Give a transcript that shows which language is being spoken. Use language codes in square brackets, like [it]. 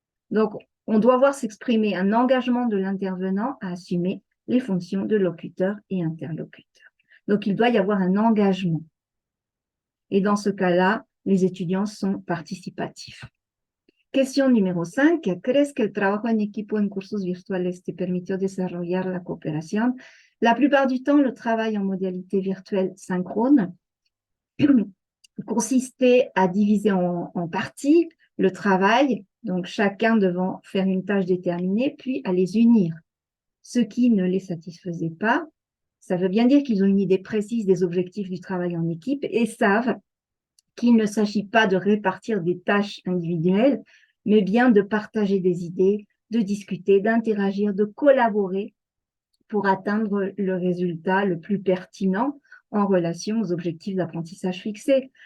[fr] Donc, on doit voir s'exprimer un engagement de l'intervenant à assumer les fonctions de locuteur et interlocuteur. Donc, il doit y avoir un engagement. Et dans ce cas-là, les étudiants sont participatifs. Question numéro 5. [es] ¿Crees que el trabajo en equipo en cursos virtuales te permitió desarrollar la cooperación? [fr] La plupart du temps, le travail en modalité virtuelle synchrone consistait à diviser en parties le travail, donc chacun devant faire une tâche déterminée, puis à les unir. Ce qui ne les satisfaisait pas, ça veut bien dire qu'ils ont une idée précise des objectifs du travail en équipe et savent qu'il ne s'agit pas de répartir des tâches individuelles, mais bien de partager des idées, de discuter, d'interagir, de collaborer pour atteindre le résultat le plus pertinent en relation aux objectifs d'apprentissage fixés.